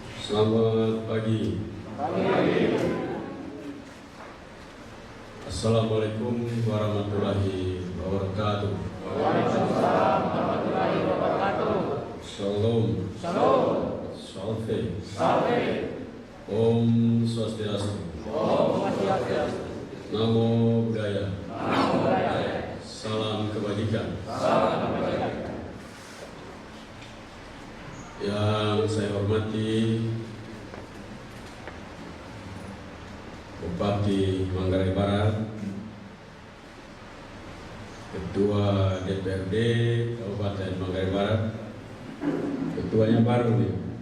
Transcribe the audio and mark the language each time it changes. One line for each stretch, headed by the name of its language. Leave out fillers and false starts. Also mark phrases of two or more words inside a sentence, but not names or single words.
Indonesian: Selamat pagi.
Arabic: السلام عليكم ورحمة الله وبركاته. وعليكم السلام ورحمة الله وبركاته.
Hebrew: Shalom. Shalom.
Latin: Salve. Salve.
Balinese: Om Swastiastu. Om Swastiastu.
Pali: Namo Buddhaya. Namo Buddhaya.
Indonesian: Salam kebajikan. Salam kebajikan. Yang saya hormati Bupati Manggarai Barat, Ketua DPRD Kabupaten Manggarai Barat, ketuanya baru nih,